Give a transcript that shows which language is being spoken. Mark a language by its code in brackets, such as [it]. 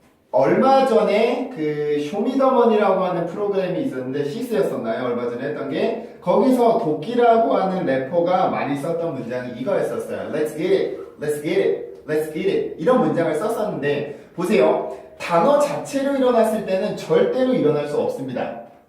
[ko] 얼마 전에 그 쇼미더머니라고 하는 프로그램이 있었는데 시스였었나요? 얼마 전에 했던 게 거기서 도끼라고 하는 래퍼가 많이 썼던 문장이 이거였었어요. [en] Let's get it, let's get it, let's get it [ko] 이런 문장을 썼었는데 보세요. 단어 자체로 일어났을 때는 절대로 일어날 수 없습니다.